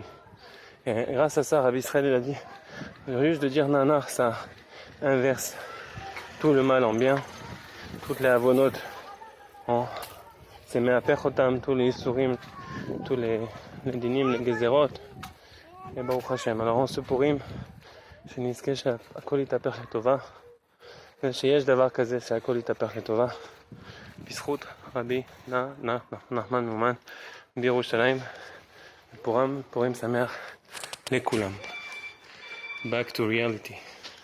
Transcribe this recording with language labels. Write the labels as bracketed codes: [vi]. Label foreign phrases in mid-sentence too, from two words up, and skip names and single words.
[fr] Et grâce à ça, Rabbi Israël, il a dit, juste de dire nanar, ça inverse tout le mal en bien, toutes les avonotes en c'est me'apechotam, tous les isurim, tous les dinim, les gezerot, et [he] ברוך השם. [fr] Alors en ce [he] Purim, שנזכה שהכל יתהפך לטובה, ושיש דבר כזה שהכל יתהפך לטובה, בזכות רבי נחמן מאומן בירושלים, פורים שמח לכולם. [en] Back to reality.